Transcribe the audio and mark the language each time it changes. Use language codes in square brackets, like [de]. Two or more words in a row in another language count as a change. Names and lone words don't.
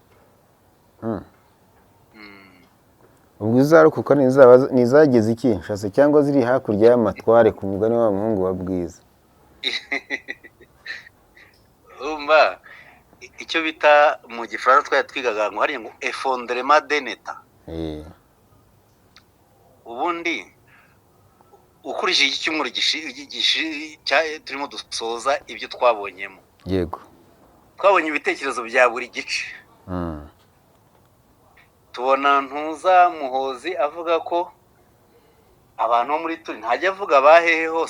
[rw] Ubwo izarukuka nizageze Kinshasa cyangwa ziri hakurya y'amatware ku mugani wa muhungu wa Bwiza? Umva icyo bita mu Gifaransa twari twigaga ngo hari ngo [fr] effondrement de l'État. [rw] Ubundi ukurikije iki cyumweru turimo dusoza ibyo twabonyemo. Yego. Twabonye ibitekerezo bya buri gice. Tubona Ntuza Muhozi avuga ko abantu bo muri Turi, ntajya avuga bahehe hose,